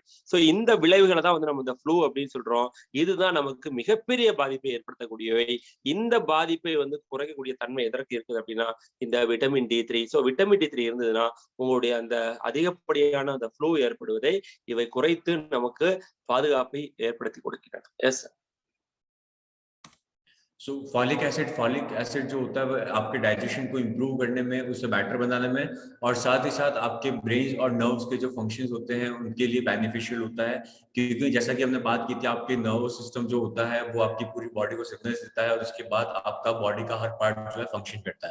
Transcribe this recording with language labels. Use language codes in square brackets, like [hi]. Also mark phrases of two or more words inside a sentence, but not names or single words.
[ta] சோ இந்த விளைவுகளை தான் வந்து நம்ம இந்த ஃப்ளூ அப்படின்னு சொல்றோம். இதுதான் நமக்கு மிகப்பெரிய பாதிப்பை ஏற்படுத்தக்கூடியவை. இந்த பாதிப்பை வந்து குறைக்கக்கூடிய தன்மை எதற்கு இருக்குது அப்படின்னா இந்த [en] vitamin D3. [ta] சோ [en] vitamin D3 [ta] இருந்ததுன்னா உங்களுடைய அந்த அதிகப்படியான அந்த ஃப்ளூ ஏற்படுவதை இவை குறைத்து நமக்கு பாதுகாப்பை ஏற்படுத்தி கொடுக்கின்றன. எஸ். [hi] सो [en] folic acid [hi] जो होता है वो आपके डाइजेशन को इम्प्रूव करने में, उसे बेटर बनाने में, और साथ ही साथ आपके ब्रेन और नर्व्स के जो फंक्शंस होते हैं उनके लिए बेनिफिशियल होता है। क्योंकि जैसा कि हमने बात की थी, आपके [en] nervous system [hi] जो होता है वो आपकी पूरी बॉडी को सिग्नल्स देता है, और उसके बाद आपका बॉडी का हर पार्ट जो है फंक्शन करता है।